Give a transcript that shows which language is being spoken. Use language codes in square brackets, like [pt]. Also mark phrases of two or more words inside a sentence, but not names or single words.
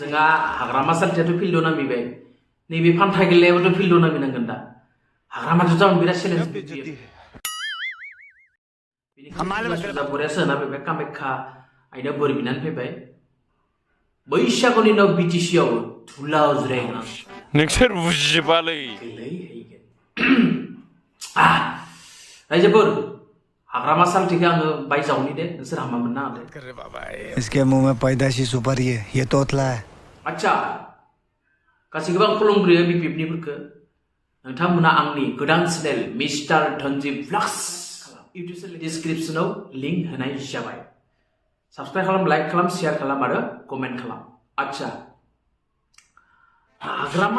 [brx] जोंहा हाग्रामा सालथियाथ' फिल्डआव नामिबाय नैबे फान्था गेलेयाबोथ' फिल्डआव नामिनांगोन दा हाग्रामाथ' जावन बिराद चेलेन्ज बेनिखायनो बरियासो होना फैबाय कामाख्या आइनाव बोर बिनानै फैबाय बैसागुनि उनाव बिटिसिआव धुलाव जिरायगोन नोंसोर बुजिबालै रायजोफोर हाग्रामा सालथिखौ आङो बायजावनि दे नोंसोर हामा मोनना दे [hi] इसके मुंह में पैदाशी सुपारी है ये तोतला है [brx] आच्छा गासैखौबो आं खुलुमग्रोयो बिपिएफनिफोरखौ नोंथांमोना आंनि गोदान चेनेल मिस्टार धनजि ब्लग्स इउटिउब चेनेल डिसक्रिपशनाव लिंक होनाय जाबाय साबस्क्राइब खालाम लाइक खालाम शेयार खालाम आरो कमेन्ट खालाम आच्छा हाग्रामा